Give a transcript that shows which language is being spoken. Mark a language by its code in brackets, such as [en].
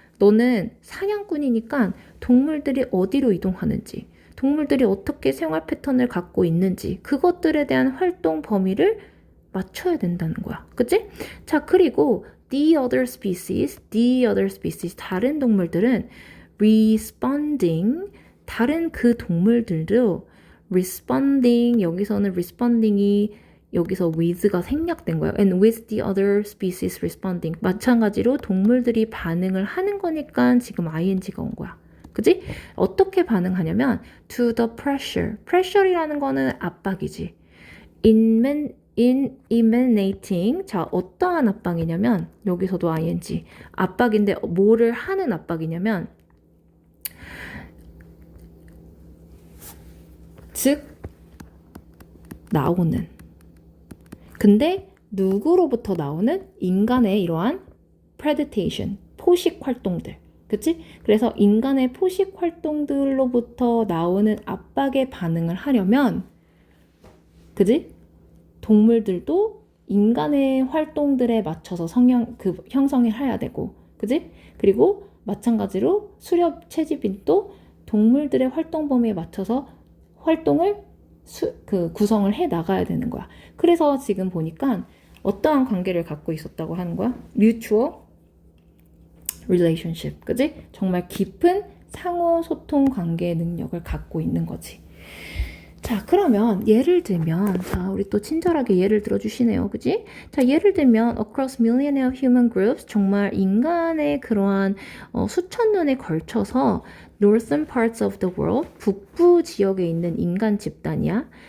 [ko] 너는 사냥꾼이니까 동물들이 어디로 이동하는지, 동물들이 어떻게 생활 패턴을 갖고 있는지 그것들에 대한 활동 범위를 맞춰야 된다는 거야. 그치? 자, 그리고 [en] the other species, [ko] 다른 동물들은 responding, 다른 그 동물들도 responding, 여기서는 responding이 여기서 with가 생략된 거예요. [en] And with the other species responding. [ko] 마찬가지로 동물들이 반응을 하는 거니까 지금 ing가 온 거야. 그지? 어떻게 반응하냐면 [en] to the pressure. [ko] pressure이라는 거는 압박이지. [en] emanating. [ko] 자, 어떠한 압박이냐면 여기서도 ing. 압박인데 뭐를 하는 압박이냐면 즉 나오는. 근데 누구로부터 나오는? 인간의 이러한 predation, 포식 활동들. 그치? 그래서 인간의 포식 활동들로부터 나오는 압박에 반응을 하려면, 그치? 동물들도 인간의 활동들에 맞춰서 형성을 해야 되고, 그치? 그리고 마찬가지로 수렵 채집인도 동물들의 활동 범위에 맞춰서 활동을 구성을 해 나가야 되는 거야. 그래서 지금 보니까 어떠한 관계를 갖고 있었다고 하는 거야? [en] Mutual relationship, [ko] 그지? 정말 깊은 상호 소통 관계 능력을 갖고 있는 거지. 자, 그러면 예를 들면, 자, 우리 또 친절하게 예를 들어주시네요, 그지? 자, 예를 들면 [en] across millions of human groups, [ko] 정말 인간의 그러한 수천 년에 걸쳐서 [en] northern parts of the world, [ko] 북부 지역에 있는 인간 집단이야.